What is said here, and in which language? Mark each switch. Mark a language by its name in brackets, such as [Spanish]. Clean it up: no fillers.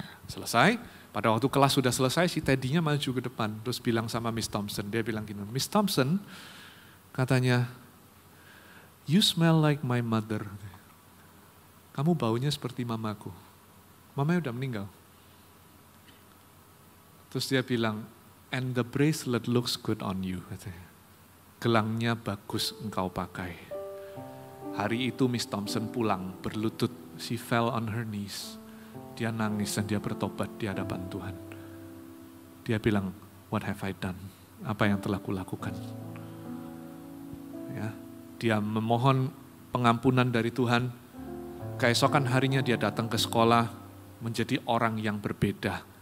[Indonesian] Selesai, pada waktu kelas sudah selesai, si Teddy-nya maju ke depan, terus bilang sama Miss Thompson, dia bilang gini, Miss Thompson, katanya, [English] you smell like my mother. [Indonesian] Kamu baunya seperti mamaku. Mamanya udah meninggal. Terus dia bilang, [English] and the bracelet looks good on you. [Indonesian] Katanya. Gelangnya bagus engkau pakai. Hari itu Miss Thompson pulang berlutut. [English] She fell on her knees. [Indonesian] Dia nangis dan dia bertobat di hadapan Tuhan. Dia bilang, [English] what have I done? [Indonesian] Apa yang telah kulakukan? Ya, dia memohon pengampunan dari Tuhan. Keesokan harinya dia datang ke sekolah menjadi orang yang berbeda.